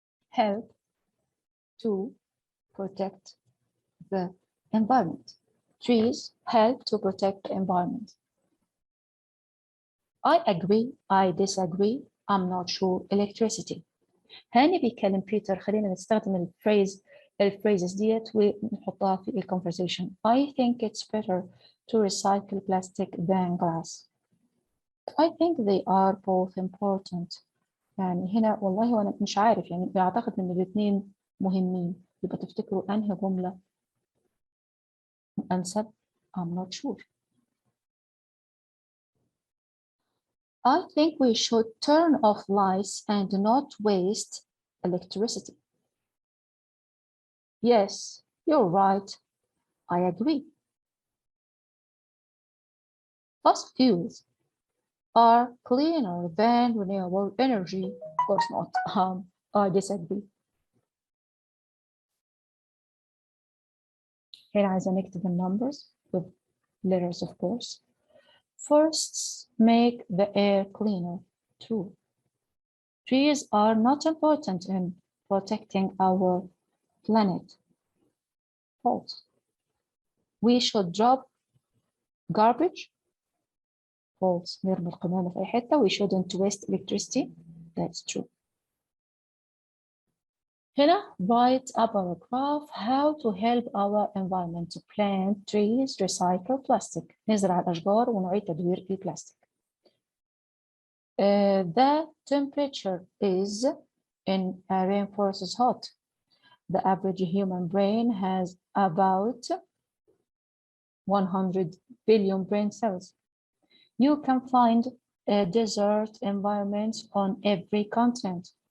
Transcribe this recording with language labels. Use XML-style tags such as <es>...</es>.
<en>help to protect the environment. Trees help to protect the environment. I agree, I disagree, I'm not sure. Electricity.</en> <ar>هاني بيكلم بيتر، خلينا نستخدم الphrases ديت ونحطها في الconversation.</ar> <en>I think it's better to recycle plastic than glass. I think they are both important.</en> <ar>يعني هنا والله وانا مش عارف، يعني بعتقد ان الاثنين مهمين. يبقى تفتكروا انهي جملة انسب؟</ar> <en>I'm not sure. I think we should turn off lights and not waste electricity. Yes, you're right. I agree. Fossil fuels are cleaner than renewable energy. Of course not. I disagree. Here</en> <ar>عايزة نكتب</ar> <en>numbers with letters, of course. Forests make the air cleaner. True. Trees are not important in protecting our planet. False. We should drop garbage. False.</en> <ar>نرمي القمامة في أي حتة.</ar> <en>We shouldn't waste electricity. That's true. هنا write a paragraph how to help our environment to plant trees, recycle plastic.</en> <ar>نزرع الأشجار ونعيد تدوير البلاستيك.</ar> <en>The temperature is in a rainforest is hot. The average human brain has about 100 billion brain cells. You can find desert environments on every continent.</en>